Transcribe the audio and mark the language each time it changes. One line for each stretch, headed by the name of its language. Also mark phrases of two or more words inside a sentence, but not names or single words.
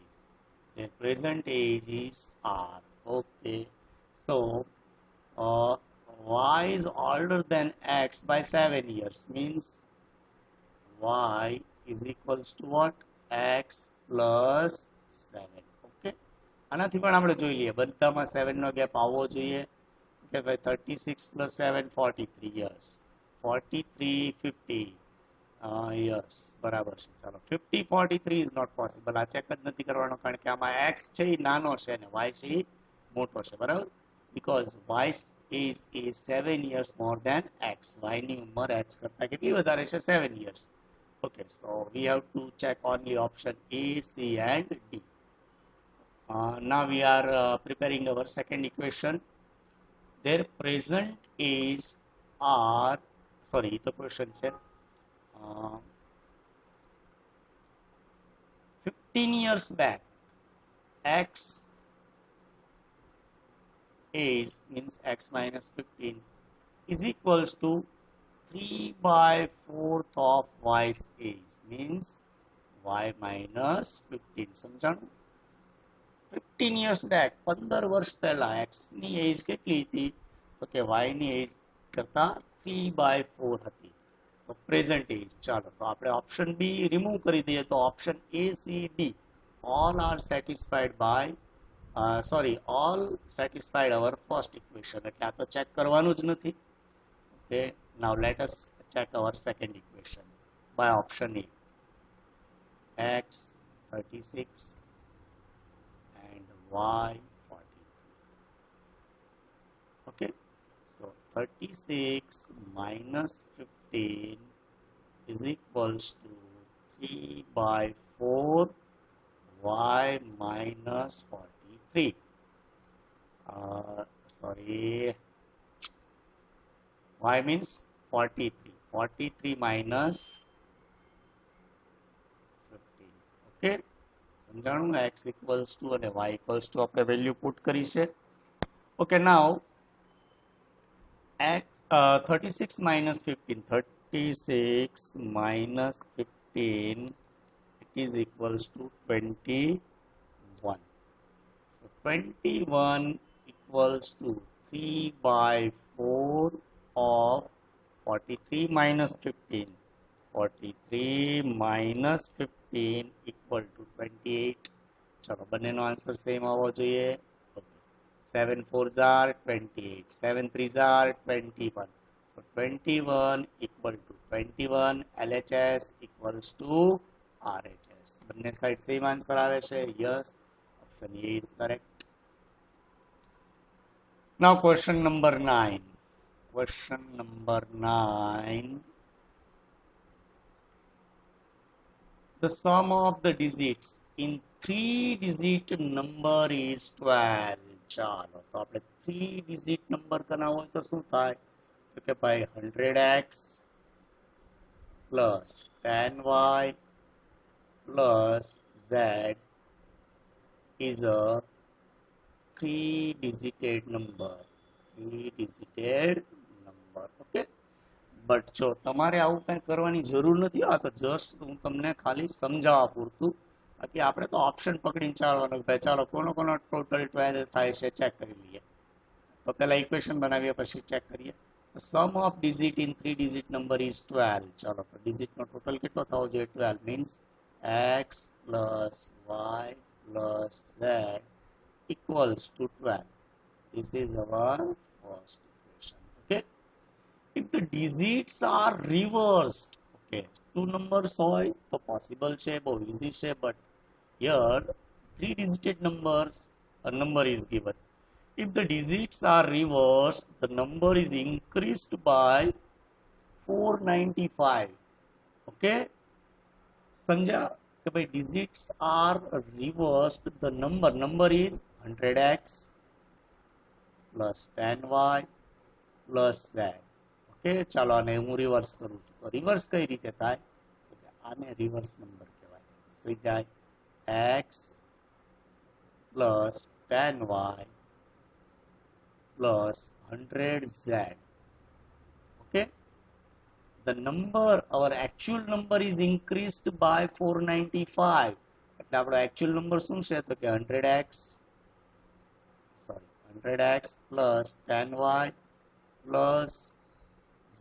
English: Their present age is R. Okay. So, Y is older than X by 7 years. Means Y is equals to what? X plus 7.
Gujarati: આનાથી પણ આપણે જોઈ લઈએ, બધામાં 7 નો ગેપ આવવો જોઈએ કે ભાઈ 36 + 7 43 યર્સ, 43 50 યર્સ બરાબર છે.
English: ચાલો 50 43 is not possible.
Gujarati: આ ચેક જ નથી કરવાનો કારણ કે આમાં x છે એ નાનો છે અને y છે એ મોટો છે, બરાબર.
English: બીકોઝ y is 7 years more than x.
Gujarati: y ની ઉંમર x કરતા કેટલી વધારે છે? 7 years.
English: Okay, so we have to check only option A, C and D. Now we are preparing our second equation. Their present age are, sorry, the question is 15 years back, X age means X minus 15 is equals to 3/4 of Y's age, means Y minus 15.
Gujarati: સમજાણું?
English: 15 years back,
Gujarati: 15 વર્ષ પહેલા x ની એજ કેટલી હતી? તો કે y ની એજ કરતા 3/4 હતી. તો
English: present age.
Gujarati: ચાલો તો આપણે
English: option B remove
Gujarati: કરી દઈએ તો
English: option A, C, D all are satisfied by all satisfied our first equation.
Gujarati: એટલે આ તો ચેક કરવાનું જ નથી.
English: Okay, now let us check our second equation by option A. X 36 and y 43. Okay, so 36 minus 15 is equals to 3/4 y minus 43. Y means 43. 43 minus ઓકે, સમજાણું?
Gujarati: x
English: equals to
Gujarati: અને y
English: equals to
Gujarati: આપણે
English: value put
Gujarati: કરી છે.
English: okay, now x 36 minus 15, 36 minus 15 is equals to 21. So 21 equals to 3 by 4 of 43 minus 15. 43 minus 15 equal to 28.
Gujarati: ચલો, બંનેનો
English: answer same
Gujarati: આવવો જોઈએ.
English: 7 4s are 28, 7 3s are 21. So 21 equal to 21, LHS equals to RHS.
Gujarati: બંને સાઈડ
English: same answer
Gujarati: આવે છે.
English: Yes, option A is correct. Now question number 9. Question number 9. The sum of the digits in 3-digit number is 12.
Gujarati: ચાલો, તો આપણે
English: 3-digit number
Gujarati: કરવો હોય તો શું થાય? તો કે ભાઈ
English: 100x plus 10y plus z is a 3-digit number. 3-digit number. Okay.
Gujarati: બટ જો તમારે આવું કંઈ કરવાની જરૂર નથી. આ તો જસ્ટ હું તમને ખાલી સમજાવવા પૂરતું. બાકી આપણે તો ઓપ્શન પકડીને ચાલવાનું. ભાઈ ચાલો, કોનો ટોટલ 12 થાય છે ચેક કરી લઈએ. તો પહેલા ઇક્વેશન બનાવીએ, પછી ચેક કરીએ.
English: sum of digit in 3-digit number is 12.
Gujarati: ચાલો, તો ડિજિટનો ટોટલ કેટલો થવો જોઈએ? 12 મીન્સ
English: x plus y plus z equals to 12. This is our first equation. Okay. If the digits are reversed, okay, two numbers
Gujarati: હોય તો
English: possible
Gujarati: છે, બહુ
English: easy છે, but here 3-digit number is given. If the digits are reversed, the number is increased by 495. Okay,
Gujarati: સમજ્યા કે ભાઈ
English: digits are reversed, the number is 100x plus 10y plus z.
Gujarati: ઓકે, ચાલો આને હું રિવર્સ કરું છું. તો રિવર્સ કઈ રીતે થાય? તો કે આને
English: reverse number
Gujarati: કહેવાય. થઈ જાય
English: x plus 10y plus 100z. Okay, the number, our actual number is increased by 495.
Gujarati: એટલે આપણો
English: actual number
Gujarati: શું છે? તો કે
English: 100x plus 10y plus z.